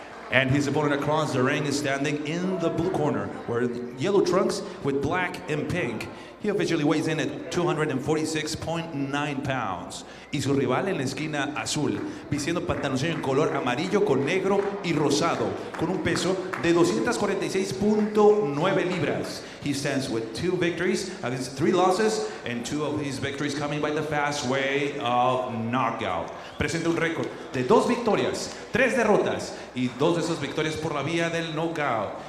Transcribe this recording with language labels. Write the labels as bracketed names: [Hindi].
[English] And his opponent across the ring is standing in the blue corner, wearing yellow trunks with black and pink. He officially weighs in at 246.9 pounds. [Spanish] Y su rival en la esquina azul, vistiendo pantaloncillo en color amarillo con negro y rosado, con un peso de 246.9 libras. [English] He stands with 2 victories against 3 losses, and 2 of his victories coming by the fast way of knockout. [Spanish] Presenta un récord de 2 victorias, 3 derrotas, y 2 de esas victorias por la vía del knockout.